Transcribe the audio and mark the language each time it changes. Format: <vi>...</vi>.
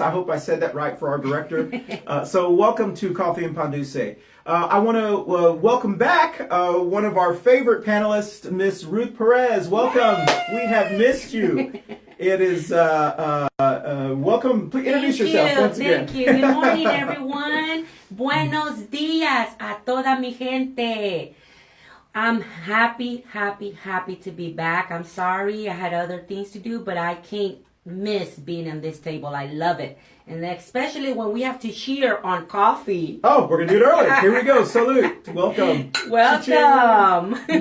<en>I hope I said that right for our director. So welcome to Coffee and Pan Dulce. I want to welcome back one of our favorite panelists, Miss Ruth Perez. Welcome. We have missed you. It is welcome. Please introduce yourself once again. Thank you. Good morning, everyone.</en> <es>Buenos días a toda mi gente.</es> <en>I'm happy to be back. I'm sorry I had other things to do, but I can't miss being on this table. I love it. And especially when we have to cheer on coffee. Oh, we're going to do it early. Here we go. Salute. Welcome. Welcome.</en>